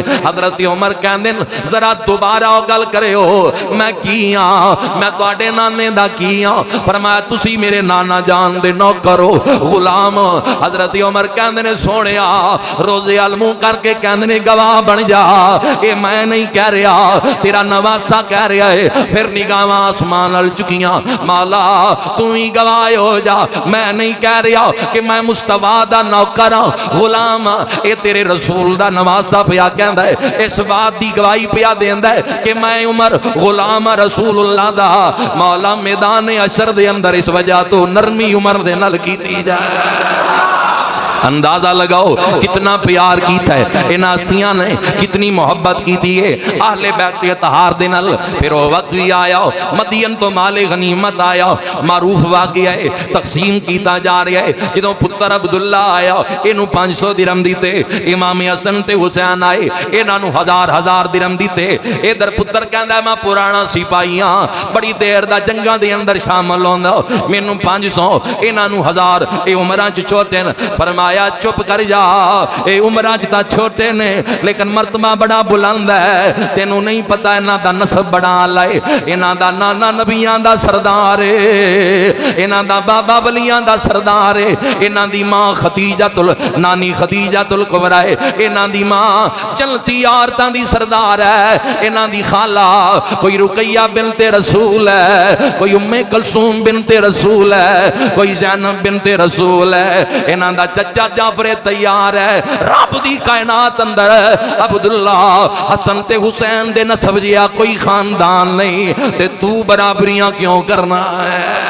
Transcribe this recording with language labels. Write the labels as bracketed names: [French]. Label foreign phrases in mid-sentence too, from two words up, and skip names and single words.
[Punjabi] حضرت عمر کہندے ذرا دوبارہ گل کرے ہو میں کیاں، میں تواڈے نانے دا کیاں؟ فرمایا تسی میرے نانا جان دے نوکر ہو، غلام۔ حضرت عمر کہندے نے سونیا روزے علموں کر کے کہندے نے گواہ بن جا، اے میں نہیں کہہ رہا تیرا نواسا کہہ رہا ہے۔ پھر نگاہاں آسمان ال چکیاں، مولا تو ہی گواہ ہو جا، میں نہیں کہہ رہا کہ میں مصطفیٰ دا نوکر ہوں، غلام، اے تیرے رسول دا نواسا پیا کہندا ہے، اس بات دی گواہی پیا دیندا ہے کہ میں عمر غلام رسول اللہ دا۔ مولا میدان حشر دے اندر اس وجہ تو نرمی عمر دے نال کیتی جائے۔ اندازہ لگاؤ کتنا پیار کیتا ہے ان ہستیاں نے، کتنی محبت کیتی ہے اہل بیت اطہار دے نال۔ پھر وہ وقت بھی آیا مدین تو مال غنیمت آیا، معروف واقعہ ہے، تقسیم کیتا جا رہا ہے۔ جدوں پتر عبداللہ آیا اینو 500 درہم دیتے، امام حسن تے حسین آئے انہاں نو 1000 درہم دیتے۔ ادھر پتر کہندا ہے میں پرانا سپاہی ہاں، بڑی دیر دا جنگاں دے اندر شامل ہوندا، مینوں 500 انہاں نو 1000۔ اے عمراں چ چھوٹے نے، فرمایا چپ کر جا، اے عمراں چ تا چھوٹے نے لیکن مرتبہ بڑا بلند ہے، تینوں نہیں پتا انہاں دا نسب بڑا اعلی ہے، انہاں دا نانا نبیاں دا سردار ہے، انہاں دا بابا ولیاں دا سردار ہے، انہاں دی ماں خدیجہ نانی خدیجہ الکبریٰ ہے، انہاں دی ماں چلتی عورتاں دی سردار ہے، انہاں دی خالہ کوئی رقیہ بنت رسول ہے، کوئی ام کلثوم بنت رسول ہے، کوئی زینب بنت رسول ہے، انہاں دا چچا جعفر تیار ہے۔ رب دی کائنات اندر عبداللہ حسن تے حسین دے نسب جیا کوئی خاندان نہیں، تے تو برابریاں کیوں کرنا ہے؟